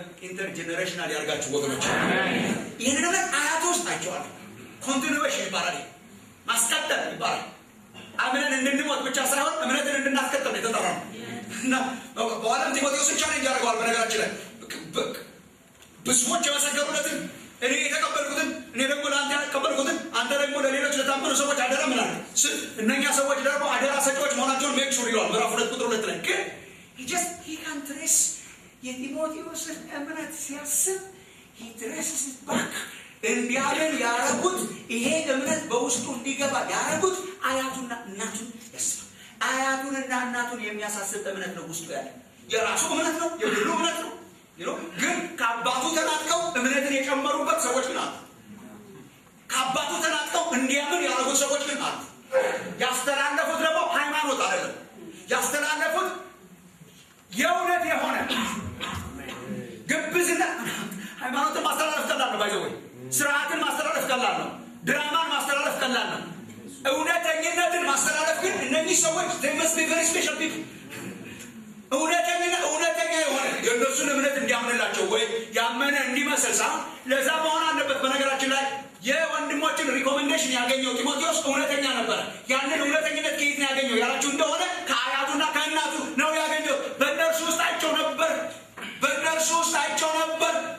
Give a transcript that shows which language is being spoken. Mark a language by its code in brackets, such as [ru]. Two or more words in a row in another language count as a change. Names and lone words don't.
[am] ኢንተርጀነሬሽናል ያርጋችሁ ወገኖች። ይሄንን እምነት አያት ውስጥ አይቼዋለሁ። ኮንቲኒዌሽን ይባላል፣ ማስቀጠል ይባላል። አምነን እንድንሞት ብቻ ሳይሆን እምነትን እንድናስቀጥል የተጠራ ነው እና በኋላም ጢሞቴዎስ ቻሌንጅ ያደርገዋል። በነገራችን ላይ ብዙዎች የመሰከሩለትን እኔ የተቀበልኩትን እኔ ደግሞ ለአንተ ያቀበልኩትን አንተ ደግሞ ለሌሎች ለታመኑ ሰዎች አደራ ምላል። እነኛ ሰዎች ደግሞ አደራ ሰጪዎች መሆናቸውን ሜክ ሹር ይለዋል ምዕራፍ 2 ቁጥር 2 ላይ። ግን [en] he can trace [am] የጢሞቴዎስን እምነት ሲያስብ he [en] traces it back። [am] እንዲያምን ያረጉት ይሄ እምነት በውስጡ እንዲገባ ያረጉት አያቱና እናቱን ያስባል። አያቱንና እናቱን የሚያሳስብ እምነት ነው ውስጡ ያለ። የራሱ እምነት ነው፣ የግሉ እምነት ነው። ግን ከአባቱ ተናጥቀው እምነትን የጨመሩበት ሰዎች ግን አሉ። ከአባቱ ተናጥቀው እንዲያምን ያደረጉት ሰዎች ግን አሉ። ያስተላለፉት ደግሞ ሃይማኖት አይደለም። ያስተላለፉት የእውነት የሆነ ግብዝነት። ሃይማኖትን ማስተላለፍ ቀላል ነው። ባይዘው ስርዓትን ማስተላለፍ ቀላል ነው። ድራማን ማስተላለፍ ቀላል ነው። እውነተኝነትን ማስተላለፍ ግን እነዚህ ሰዎች [en] they must be very special people። [am] እውነተኛ የሆነ የእነሱን እምነት እንዲያምንላቸው ወይ ያመነ እንዲመስል ሳይሆን ለዛ መሆን አለበት። በነገራችን ላይ የወንድሞችን ሪኮሜንዴሽን ያገኘው ጢሞቴዎስ እውነተኛ ነበረ። ያንን እውነተኝነት ከየት ነው ያገኘው ያላችሁ እንደሆነ ከአያቱና ከእናቱ ነው ያገኘው። በእነርሱ ውስጥ አይቸው ነበር። በእነርሱ ውስጥ አይቸው ነበር።